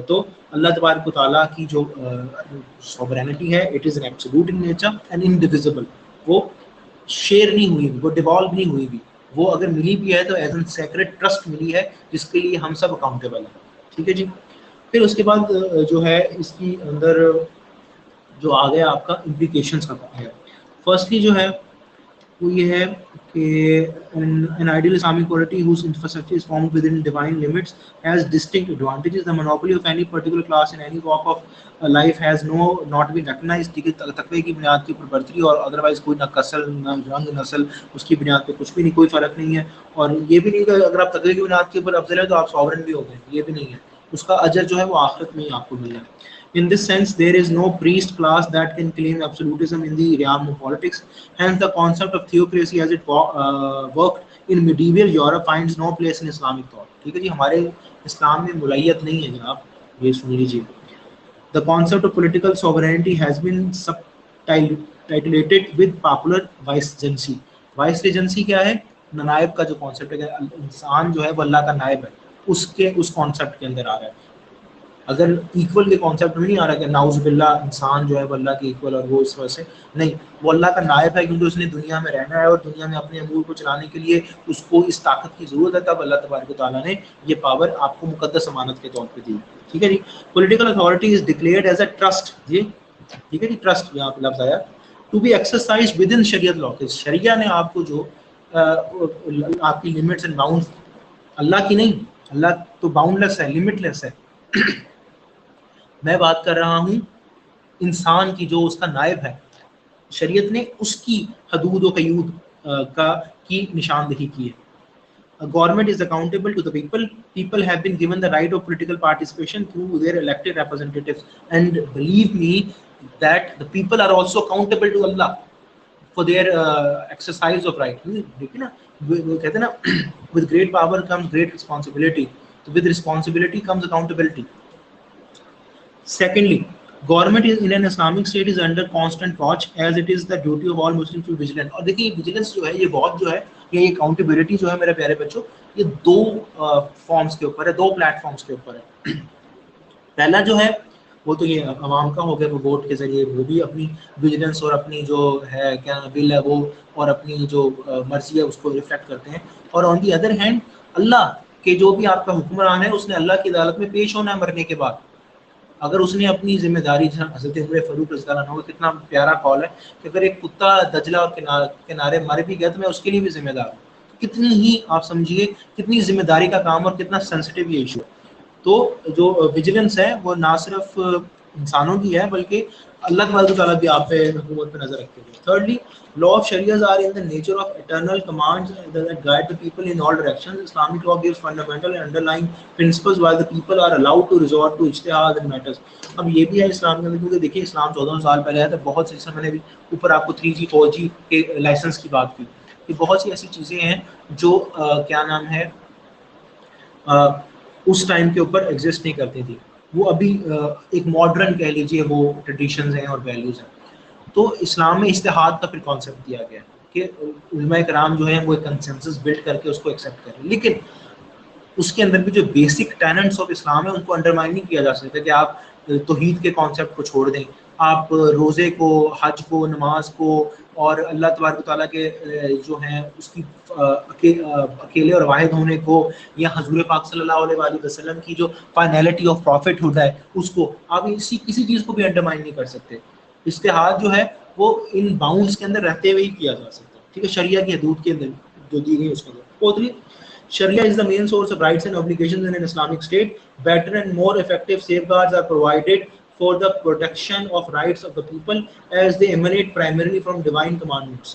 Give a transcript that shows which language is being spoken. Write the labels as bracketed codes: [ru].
[ur] تو اللہ تبارک و تعالیٰ کی جو سوورینٹی ہے [en] It is an absolute in nature and indivisible. [ur] وہ شیئر نہیں ہوئی، وہ ڈیوالو نہیں ہوئی بھی. وہ اگر ملی بھی ہے تو [en] as an sacred trust [ur] ملی ہے جس کے لیے ہم سب اکاؤنٹیبل ہیں. ٹھیک ہے جی. پھر اس کے بعد جو ہے اس کی اندر جو آ گیا آپ کا امپلیکیشنس کا ہے. فرسٹلی جو ہے وہ یہ ہے کہ [en] an ideal Islamic polity whose infrastructure is formed within divine limits has distinct advantages. The monopoly of any particular class in any walk of life has not been recognized. [ur] تقوی کی بنیاد کے اوپر برتری اور ادروائز کوئی نہ قسل نہ رنگ نسل اس کی بنیاد پہ کچھ بھی نہیں، کوئی فرق نہیں ہے. اور یہ بھی نہیں کہ اگر آپ تقوی کی بنیاد کے اوپر افضل ہے تو آپ سوورن بھی ہو گئے، یہ بھی نہیں ہے. اس کا اجر جو ہے وہ آخرت میں ہی آپ کو ملنا ہے. [en] In this sense, there is no priest class that can claim absolutism in the realm of politics. Hence, the concept of theocracy as it worked in medieval Europe finds no place in Islamic thought. [ur] ٹھیک ہے جی. ہمارے اسلام میں ملیت نہیں ہے جناب، یہ سن لیجیے. [en] The concept of political sovereignty has been subtitrated with popular vicegerency. [ur] Vicegerency کیا ہے؟ نائب کا جو کانسیپٹ ہے، انسان جو ہے وہ اللہ کا نائب ہے، اس کانسیپٹ کے اندر آ رہا ہے. اگر ایکول کے کانسیپٹ میں نہیں آ رہا کہ ناؤز باللہ انسان جو ہے وہ اللہ کے ایکول اور وہ اس وجہ سے نہیں، وہ اللہ کا نائب ہے کیونکہ اس نے دنیا میں رہنا ہے اور دنیا میں اپنے امور کو چلانے کے لیے اس کو اس طاقت کی ضرورت ہے. تب اللہ تبارک و تعالیٰ نے یہ پاور آپ کو مقدس امانت کے طور پہ دی. ٹھیک ہے جی. [en] Political authority is declared as a trust. [ur] جی ٹھیک ہے جی. ٹرسٹ یہاں پہ لفظ آیا [en] to be exercised within [ur] شریعت لا. شریعہ نے آپ کو جو آپ کی لمٹس اینڈ باؤنڈ، اللہ کی نہیں، اللہ تو باؤنڈ لیس ہے، لمٹ لیس ہے. میں بات کر رہا ہوں انسان کی جو اس کا نائب ہے. شریعت نے اس کی حدود و قیود کی نشاندہی کی ہے. [en] Government is accountable to the people. People have been given the right of political participation through their elected representatives. And believe me that the people are also accountable to Allah for their exercise of right. [ur] دیکھیے نا وہ کہتے ہیں نا [en] with great power comes great responsibility. So with responsibility comes accountability. Secondly, government is in an Islamic state is under constant watch as it is the duty of all Muslims to be vigilant. [ur] اور دیکھیے vigilance جو ہے یہ بہت جو ہے یہ accountability جو ہے میرے پیارے بچوں یہ دو فارمز کے اوپر ہے، دو پلیٹ فارمز کے اوپر ہے. پہلا جو ہے وہ تو یہ عوام کا ہو گیا، وہ ووٹ کے ذریعے وہ بھی اپنی ویجیلنس اور اپنی جو ہے کیا بل ہے وہ اور اپنی جو مرضی ہے اس کو ریفلیکٹ کرتے ہیں. اور [en] on the other hand [ur] اللہ کے جو بھی آپ کا حکمران ہے اس نے اللہ کی عدالت میں پیش ہونا ہے مرنے کے بعد. اگر اس نے اپنی ذمہ داری، حضرت عمر فاروق رضی اللہ عنہ کا کتنا پیارا قول ہے کہ اگر ایک کتا دجلہ اور کنارے مر بھی گیا تو میں اس کے لیے بھی ذمہ دار ہوں. کتنی ہی آپ سمجھیے کتنی ذمہ داری کا کام اور کتنا سینسٹیو یہ ایشو ہے. تو جو ویجیلنس ہے وہ نہ صرف انسانوں کی ہے بلکہ اللہ تبارک و تعالیٰ بھی آپ پہ حکومت پہ نظر رکھتے ہیں. [en] Thirdly law of sharias are in the nature of eternal commands that guide the people in all directions. Islamic law gives fundamental and underlying principles while the people are allowed to resort to ijtihad in matters. [ur] اب یہ بھی ہے اسلام کے اندر کیونکہ دیکھیے اسلام 14 سال پہلے آیا تھا. بہت سی میں نے بھی اوپر آپ کو 3G 4G کے لائسنس کی بات کی کہ بہت سی ایسی چیزیں ہیں جو کیا نام ہے اس ٹائم کے اوپر ایگزسٹ نہیں کرتی تھی. وہ ابھی ایک ماڈرن کہہ لیجیے وہ ٹریڈیشنز ہیں اور ویلیوز ہیں. تو اسلام میں اجتہاد کا پھر کانسیپٹ دیا گیا کہ علماء کرام جو ہیں وہ ایک کنسنسس بلڈ کر کے اس کو ایکسیپٹ کریں, لیکن اس کے اندر بھی جو بیسک ٹیننٹس آف اسلام ہے ان کو انڈرمائن نہیں کیا جا سکتا کہ آپ توحید کے کانسیپٹ کو چھوڑ دیں, آپ روزے کو, حج کو, نماز کو اور اللہ تبارک و تعالیٰ کے جو ہیں اس کی اکیلے اور واحد ہونے کو یا حضور پاک صلی اللہ علیہ وآلہ وسلم کی جو فائنلٹی آف پروفٹ ہوڈ ہے اس کو آپ کسی چیز کو بھی انڈرمائن نہیں کر سکتے. اجتہاد جو ہے وہ ان باؤنڈس کے اندر رہتے ہوئے ہی کیا جا سکتا ہے, ٹھیک ہے, شریعہ کی حدود کے اندر جو دی گئی اس کے اندر. [en] Fourthly Sharia is the main source of rights and obligations in an Islamic state. Better and more effective safeguards are provided for the protection of rights of the people as they emanate primarily from divine commandments.